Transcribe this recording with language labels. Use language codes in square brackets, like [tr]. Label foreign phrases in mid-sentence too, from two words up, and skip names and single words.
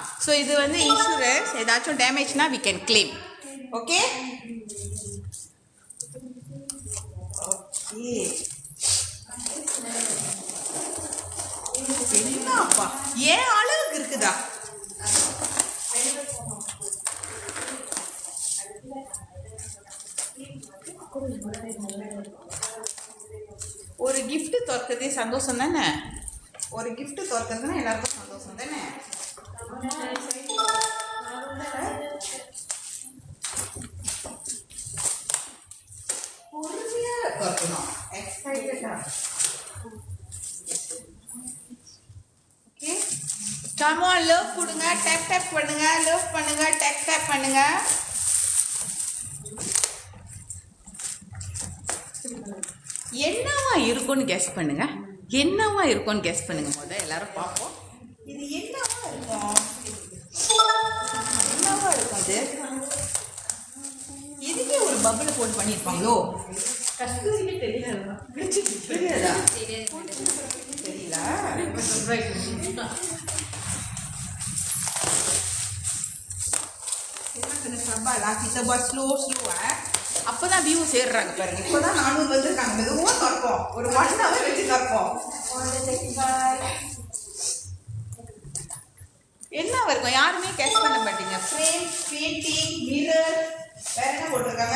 [ta] ஸோ இது வந்து இன்சூரன்ஸ். ஏதாச்சும் டேமேஜ்னா [en] we can claim. [ta] ஓகே என்னப்பா ஏன் அளவுக்கு இருக்குதா? ஒரு gift திறக்கிறதே சந்தோஷம் தானே? ஒரு gift திறக்கிறதுனா எல்லாருக்கும் சந்தோஷம் தானே? ஓகே, [en] come on, love கொடுங்க. [ta] டேப் பண்ணுங்க. லவ் பண்ணுங்க. டேப் பண்ணுங்க. என்னவா இருக்கும்னு கெஸ் பண்ணுங்க. முதல்ல எல்லாரும் பார்ப்போம். இது என்னவா இருக்கும்? அது இதுக்கே ஒரு பபிள் போட்டு பண்ணியிருப்பாங்களோ? தெரியாதா? தெரியல. [ms] kita buat slow [ta] அப்பதான் வியூ சேர்றாங்க பாருங்க. இப்பதான் 400 வந்திருக்காங்க. மெதுவா திறப்போம். ஒரு 1 hour வச்சு திறப்போம். என்ன இருக்கும்? யாருமே கெஸ் பண்ண மாட்டீங்க. ஃப்ரேம், பெயிண்டிங், மிரர், வேற என்ன போட்டிருக்காங்க?